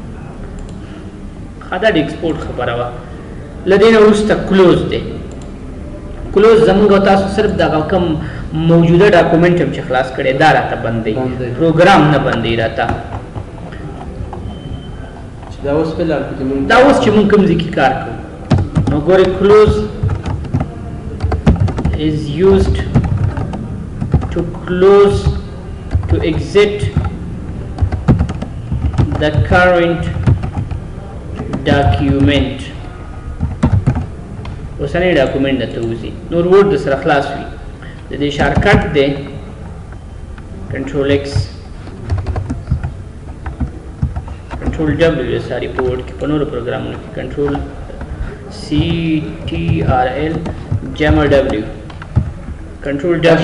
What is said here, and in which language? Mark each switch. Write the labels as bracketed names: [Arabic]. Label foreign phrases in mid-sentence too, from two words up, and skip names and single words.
[Pashto] ښه دا د ایکسپورټ خبره وه له دې نه وروسته کلوز دی کلوز زمونږ او تاسو صرف دغه کوم موجوده ډاکومنټ هم چې خلاص کړی دا راته بندوي پروګرام نه بندوي راته دا اوس فلحال دا اوس چې مونږ کوم ځای کې کار کوو نو ګورئ کلوز [English] is used to close to exit the current document [Pashto] اوسنی ډاکومنټ ته وځي نور ورډ د سره خلاص وي د دې شارټکټ دی [English] control X control W [Pashto] ساري په ورډ کې په نورو پروګرامونو کې [English] control C T R L [Pashto] جمع [English] W control W